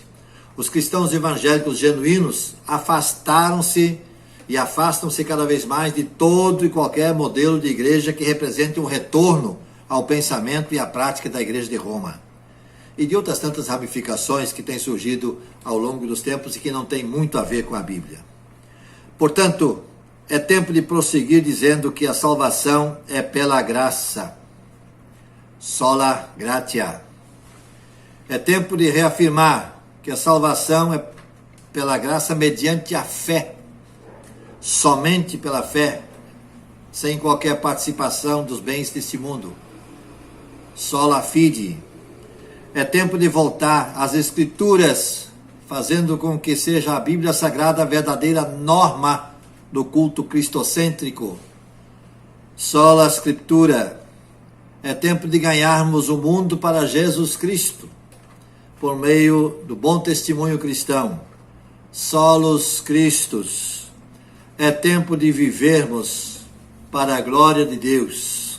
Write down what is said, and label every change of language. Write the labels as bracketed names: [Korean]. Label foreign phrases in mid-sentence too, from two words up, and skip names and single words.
[Portuguese] Os cristãos evangélicos genuínos afastaram-se e afastam-se cada vez mais de todo e qualquer modelo de igreja que represente um retorno ao pensamento e à prática da Igreja de Roma, e de outras tantas ramificações que têm surgido ao longo dos tempos e que não têm muito a ver com a Bíblia. Portanto, É tempo de prosseguir dizendo que a salvação é pela graça. [Latin] Sola gratia. [Portuguese] É tempo de reafirmar que a salvação é pela graça mediante a fé. Somente pela fé, sem qualquer participação dos bens deste mundo. [Latin] Sola fide. [Portuguese] É tempo de voltar às Escrituras, fazendo com que seja a Bíblia Sagrada a verdadeira norma do culto cristocêntrico. [Latin] Sola Scriptura. [Portuguese] É tempo de ganharmos o mundo para Jesus Cristo, por meio do bom testemunho cristão. [Latin] Solos Christus. [Portuguese] É tempo de vivermos para a glória de Deus.